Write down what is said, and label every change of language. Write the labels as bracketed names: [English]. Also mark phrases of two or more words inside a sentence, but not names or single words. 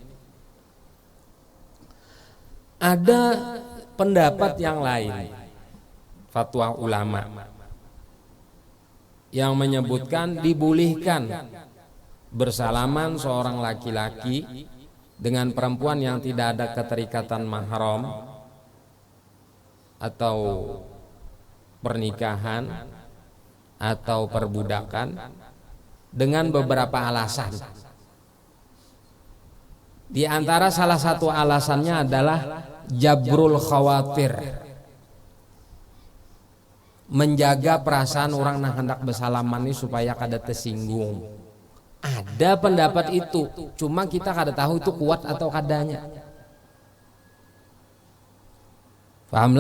[Indonesian] Ada pendapat yang lain, fatwa ulama yang menyebutkan dibolehkan bersalaman seorang laki-laki dengan perempuan yang tidak ada keterikatan mahram atau pernikahan atau perbudakan dengan beberapa alasan. Di antara salah satu alasannya adalah [Arabic] جبر الخواطر, [Indonesian] menjaga perasaan orang yang hendak bersalaman ini supaya kada tersinggung. [Banjar] Ada pendapat itu, cuma kita kada tahu itu kuat atau kadanya. Pahamlah?